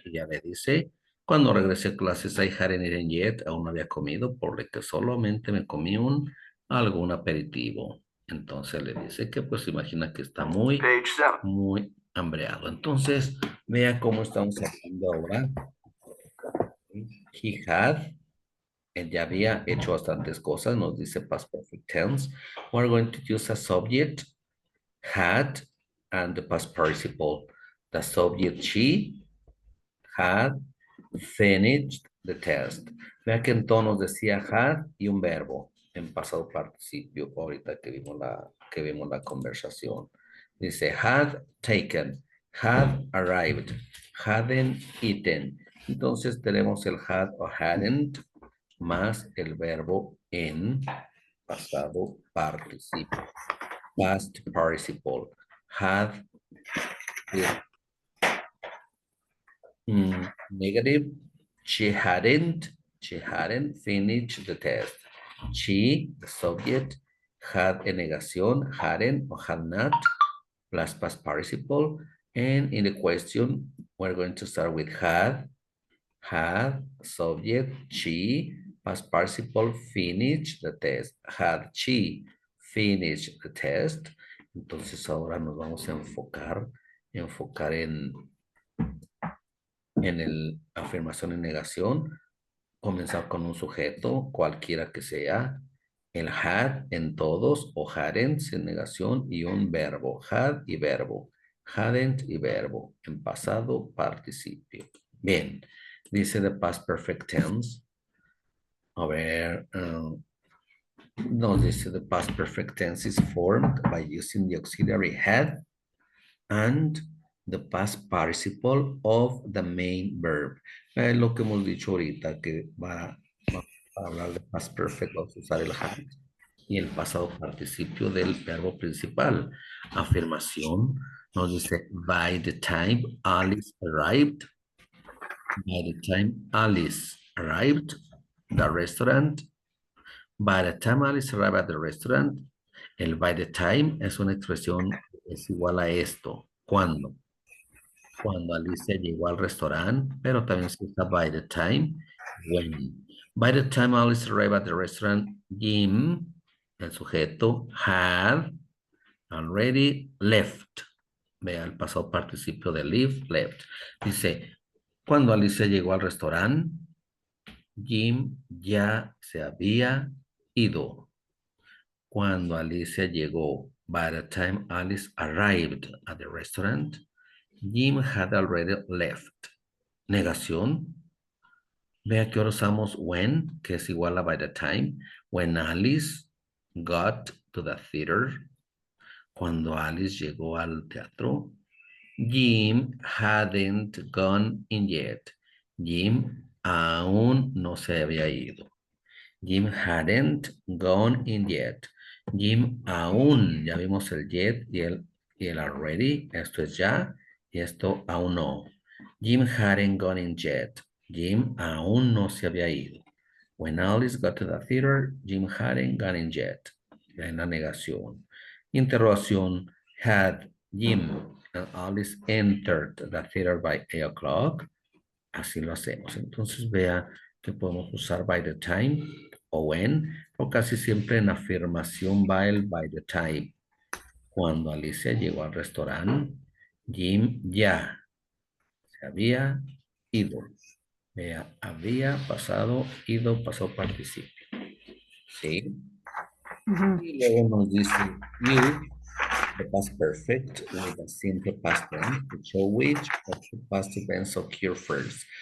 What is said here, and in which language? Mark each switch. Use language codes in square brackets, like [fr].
[es] Y ya le dice, cuando regresé a clases, [en] I hadn't eaten yet, [es] aún no había comido, por lo que solamente me comí algún aperitivo. Entonces le dice que pues imagina que está [en] Page 7. [es] muy hambreado. Entonces, vea cómo estamos hablando ahora. [en] He had, [es] él ya había hecho bastantes cosas, nos dice past perfect tense. [en] We're going to use a subject, had, and the past participle. The subject, she had finished the test. [es] Vea que en tonos decía had y un verbo en pasado participio, ahorita que vimos la conversación. [en] Dice had taken, had arrived, hadn't eaten. [es] Entonces tenemos el had o hadn't más el verbo en pasado participio. [en] Past participle. Had negative. She hadn't finished the test. She, the subject, had a negación, hadn't or had not, plus past participle. And in the question, we're going to start with had, subject, she, past participle, finished the test. Had she finished the test? [es] Entonces ahora nos vamos a enfocar en el afirmación y negación, comenzar con un sujeto, cualquiera que sea, el had en todos o hadn't sin negación y un verbo, had y verbo, hadn't y verbo, en pasado participio. [en] Bien, dice the past perfect tense. [es] A ver, nos dice [en] the past perfect tense is formed by using the auxiliary had and the past participle of the main verb. [es] Es lo que hemos dicho ahorita, que para hablar de past perfect vamos a usar el had y el pasado participio del verbo principal. Afirmación nos dice, [en] by the time Alice arrived, the restaurant, by the time Alice arrived at the restaurant, el by the time [es] es una expresión, es igual a esto. ¿Cuándo? Cuando Alicia llegó al restaurante, pero también se usa by the time, when. [en] By the time Alice arrived at the restaurant, Jim, [es] el sujeto, [en] had already left. [es] Vea el pasado participio de leave, left. Dice, cuando Alicia llegó al restaurante, Jim ya se había ido. Cuando Alicia llegó, [en] by the time Alice arrived at the restaurant, Jim had already left. Negación. [es] Vea que ahora usamos when, que es igual a by the time. [en] When Alice got to the theater. [es] Cuando Alice llegó al teatro. [en] Jim hadn't gone in yet. [es] Jim aún no se había ido. [en] Jim hadn't gone in yet. [es] Jim aún, ya vimos el yet y el already. Esto es ya y esto aún no. [en] Jim hadn't gone in yet. [es] Jim aún no se había ido. [en] When Alice got to the theater, Jim hadn't gone in yet. [es] En la negación. Interrogación. [en] Had Jim and Alice entered the theater by 8 o'clock? [es] Así lo hacemos. Entonces vea que podemos usar by the time o when, o casi siempre en afirmación va el by the time. Cuando Alicia llegó al restaurante, Jim ya se había ido. Vea, había pasado, ido, pasó participio. ¿Sí? Y luego nos dice [en] you, the past perfect with a simple past tense to show which of the past events occur first.